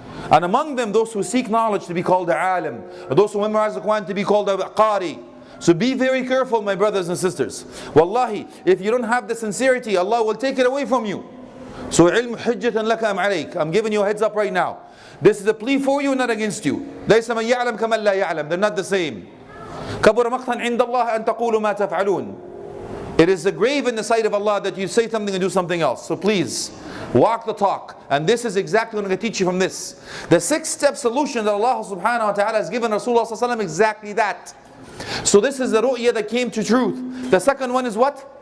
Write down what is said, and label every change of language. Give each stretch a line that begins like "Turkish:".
English: And among them, those who seek knowledge to be called the alim. Those who memorize the Quran to be called the qari. So be very careful, my brothers and sisters. Wallahi, if you don't have the sincerity, Allah will take it away from you. So
Arabic: ilm hujjatan laka am alayk.
English: I'm giving you a heads up right now. This is a plea for you, not against you.
Arabic: ليس من يعلم كمن لا يعلم.
English: They're not the same.
Arabic: كبر مقتا عند الله أن تقولوا ما تفعلون.
English: It is a grave in the sight of Allah that you say something and do something else. So please, walk the talk. And this is exactly what I'm going to teach you from this. The 6-step solution that Allah subhanahu wa ta'ala has given Rasulullah sallallahu alaihi wasallam, exactly that. So this is the ru'ya that came to truth. The second one is what?